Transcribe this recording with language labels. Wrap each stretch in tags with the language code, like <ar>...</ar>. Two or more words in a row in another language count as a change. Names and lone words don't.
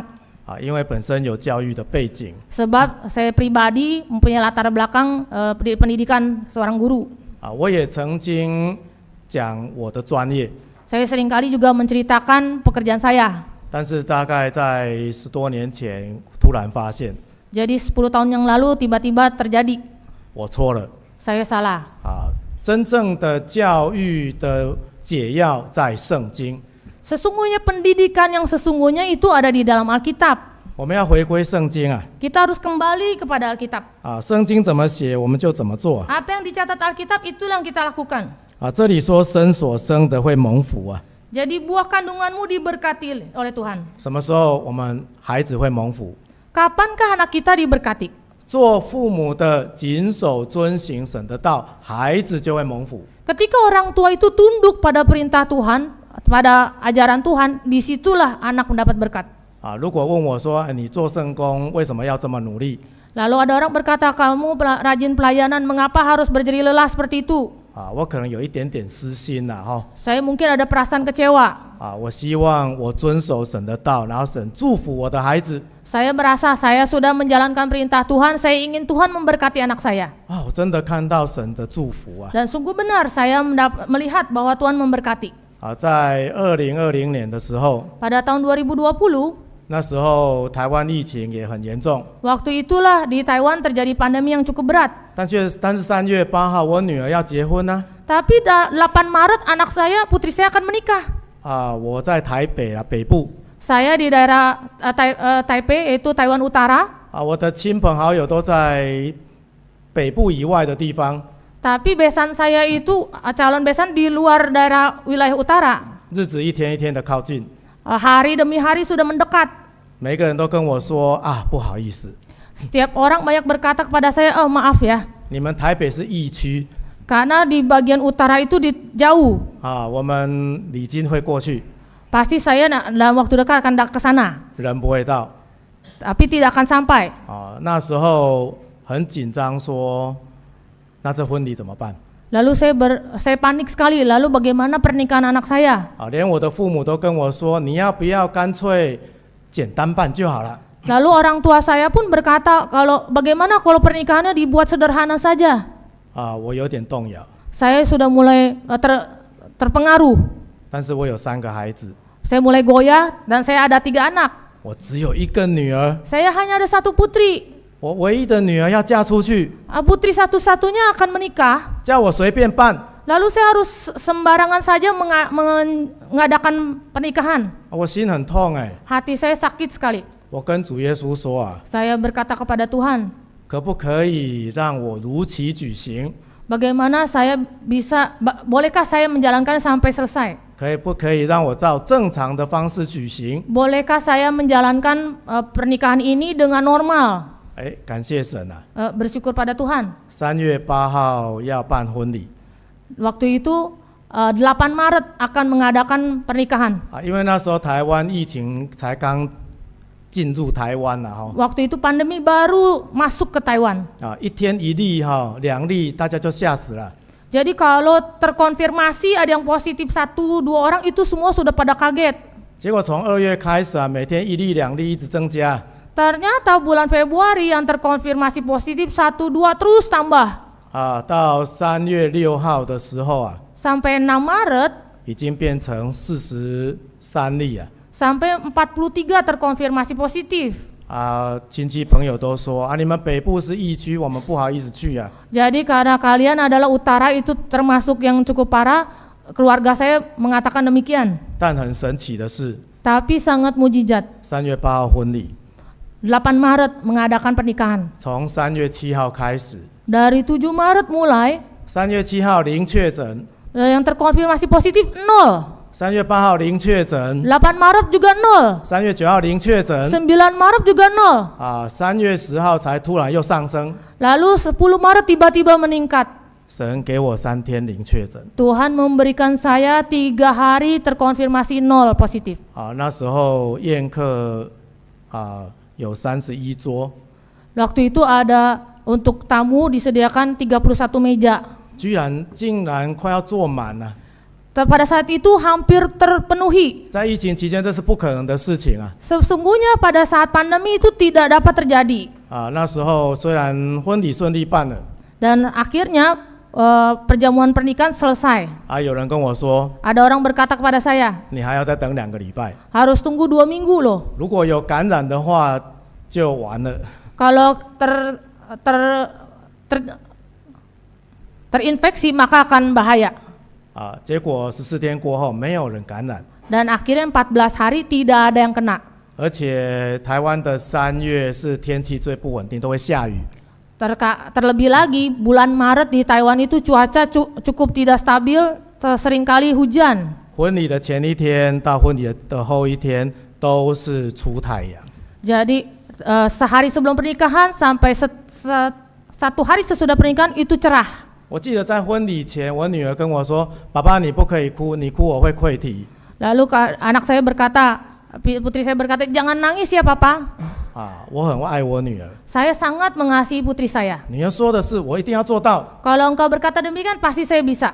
<zh>因为本身有教育的背景，</zh> <id>Sebab saya pribadi mempunyai latar belakang pendidikan seorang guru.</id> <zh>我也曾经讲我的专业，</zh> <id>Saya seringkali juga menceritakan pekerjaan saya.</id> <zh>但是大概在10多年前突然发现</zh> <id>Jadi 10 tahun yang lalu tiba-tiba terjadi.</id> <zh>我错了</zh> <id>Saya salah.</id> <zh>真正的教育的解药在圣经，</zh> <id>Sesungguhnya pendidikan yang sesungguhnya itu ada di dalam Alkitab.</id> <zh>我们要回归圣经啊，</zh> <id>Kita harus kembali kepada Alkitab.</id> <zh>圣经怎么写我们就怎么做</zh> <id>Apa yang dicatat Alkitab itulah yang kita lakukan.</id> <zh>这里说生所生的会蒙福啊，</zh> <id>Jadi buah kandunganmu diberkati oleh Tuhan.</id> <zh>什么时候我们孩子会蒙福？</zh> <id>Kapankah anak kita diberkati?</id> <zh>做父母的谨守遵行神的道，孩子就会蒙福。</zh> <id>Ketika orang tua itu tunduk pada perintah Tuhan, pada ajaran Tuhan, disitulah anak mendapat berkat.</id> <zh>如果问我说，你做圣工为什么要这么努力？</zh> <id>Lalu ada orang berkata, kamu rajin pelayanan, mengapa harus berjeri lelah seperti itu?</id> <zh>我可能有一点点私心啦，</zh> <id>Saya mungkin ada perasaan kecewa.</id> <zh>我希望我遵守神的道，然后神祝福我的孩子。</zh> <id>Saya merasa saya sudah menjalankan perintah Tuhan, saya ingin Tuhan memberkati anak saya.</id> <zh>我真的看到神的祝福啊！</zh> <id>Dan sungguh benar saya melihat bahwa Tuhan memberkati.</id> <zh>在2020年的时候，</zh> <id>Pada tahun 2020,</id> <zh>那时候台湾疫情也很严重，</zh> <id>waktu itulah di Taiwan terjadi pandemi yang cukup berat.</id> <zh>但是3月8号我女儿要结婚呢，</zh> <id>Tapi 8 Maret anak saya, putri saya akan menikah.</id> <zh>我在台北北部，</zh> <id>Saya di daerah Taipei, yaitu Taiwan Utara.</id> <zh>我的亲朋好友都在北部以外的地方，</zh> <id>Tapi besan saya itu calon besan di luar daerah wilayah utara.</id> <zh>日子一天一天的靠近，</zh> <id>Hari demi hari sudah mendekat.</id> <zh>每个人都跟我说不好意思，</zh> <id>Setiap orang banyak berkata kepada saya, oh maaf ya,</id> <zh>你们台北是疫区，</zh> <id>karena di bagian utara itu jauh.</id> <zh>我们礼金会过去，</zh> <id>Pasti saya dalam waktu dekat akan ke sana,</id> <zh>人不会到。</zh> <id>tapi tidak akan sampai.</id> <zh>那时候很紧张，说那这婚礼怎么办？</zh> <id>Lalu saya panik sekali. Lalu bagaimana pernikahan anak saya?</id> <zh>连我的父母都跟我说，你要不要干脆简单办就好了。</zh> <id>Lalu orang tua saya pun berkata, bagaimana kalau pernikahannya dibuat sederhana saja?</id> <zh>我有点动摇，</zh> <id>Saya sudah mulai terpengaruh.</id> <zh>但是我有3个孩子，</zh> <id>Saya mulai goyah dan saya ada 3 anak.</id> <zh>我只有一个女儿，</zh> <id>Saya hanya ada 1 putri.</id> <zh>我唯一的女儿要嫁出去，</zh> <id>Putri satu-satunya akan menikah.</id> <zh>叫我随便办，</zh> <id>Lalu saya harus sembarangan saja mengadakan pernikahan.</id> <zh>我心很痛</zh> <id>Hati saya sakit sekali.</id> <zh>我跟主耶稣说</zh> <id>Saya berkata kepada Tuhan,</id> <zh>可不可以让我如期举行？</zh> <id>bagaimana bolehkah saya menjalankan sampai selesai?</id> <zh>可不可以让我照正常的方式举行？</zh> <id>Bolehkah saya menjalankan pernikahan ini dengan normal?</id> <zh>感谢神</zh> <id>Bersyukur pada Tuhan.</id> <zh>3 月8号要办婚礼，</zh> <id>Waktu itu 8 Maret akan mengadakan pernikahan.</id> <zh>因为那时候台湾疫情才刚进入台湾</zh> <id>Waktu itu pandemi baru masuk ke Taiwan.</id> <zh>1天1例2例大家就吓死了。</zh> <id>Jadi kalau terkonfirmasi ada yang positif 1-2 orang itu semua sudah pada kaget.</id> <zh>结果从2月开始啊，每天1例2例一直增加，</zh> <id>Ternyata bulan Februari yang terkonfirmasi positif 1-2 terus tambah.</id> <zh>到3月6号的时候啊，</zh> <id>Sampai 6 Maret</id> <zh>已经变成43例啊。</zh> <id>sampai 43 terkonfirmasi positif.</id> <zh>亲戚朋友都说啊，你们北部是疫区，我们不好意思去啊。</zh> <id>Jadi karena kalian adalah utara itu termasuk yang cukup parah, keluarga saya mengatakan demikian.</id> <zh>但很神奇的是，</zh> <id>Tapi sangat mujizat.</id> <zh>3 月8号婚礼，</zh> <id>8 Maret mengadakan pernikahan.</id> <zh>从3月7号开始，</zh> <id>Dari 7 Maret mulai</id> <zh>3 月7号零确诊，</zh> <id>yang terkonfirmasi positif 0.</id> <zh>3 月8号零确诊，</zh> <id>8 Maret juga 0.</id> <zh>3 月9号零确诊，</zh> <id>9 Maret juga 0.</id> <zh>3 月10号才突然又上升。</zh> <id>Lalu 10 Maret tiba-tiba meningkat.</id> <zh>神给我3天零确诊，</zh> <id>Tuhan memberikan saya 3 hari terkonfirmasi 0 positif.</id> <zh>那时候宴客有31桌，</zh> <id>Waktu itu ada untuk tamu disediakan 31 meja.</id> <zh>竟然快要坐满了。</zh> <id>Pada saat itu hampir terpenuhi.</id> <zh>在疫情期间，这是不可能的事情啊！</zh> <id>Sesungguhnya pada saat pandemi itu tidak dapat terjadi.</id> <zh>那时候虽然婚礼顺利办了，</zh> <id>Dan akhirnya perjamuan pernikahan selesai.</id> <zh>有人跟我说，</zh> <id>Ada orang berkata kepada saya,</id> <zh>你还要再等2个礼拜，</zh> <id>harus tunggu 2 minggu loh.</id> <zh>如果有感染的话就完了。</zh> <id>Kalau terinfeksi maka akan bahaya.</id> <zh>结果14天过后，没有人感染，</zh> <id>Dan akhirnya 14 hari tidak ada yang kena.</id> <zh>而且台湾的3月是天气最不稳定，都会下雨。</zh> <id>Terlebih lagi bulan Maret di Taiwan itu cuaca cukup tidak stabil, seringkali hujan.</id> <zh>婚礼的前一天到婚礼的后一天都是出太阳。</zh> <id>Jadi sehari sebelum pernikahan sampai 1 hari sesudah pernikahan itu cerah.</id> <zh>我记得在婚礼前，我女儿跟我说：“爸爸，你不可以哭，你哭我会溃体。”</zh> <id>Lalu anak saya berkata, putri saya berkata, jangan nangis ya papa.</id> <zh>我很爱我女儿。</zh> <id>Saya sangat mengasihi putri saya.</id> <zh>女儿说的是，我一定要做到，</zh> <id>Kalau engkau berkata demikian, pasti saya bisa.</id>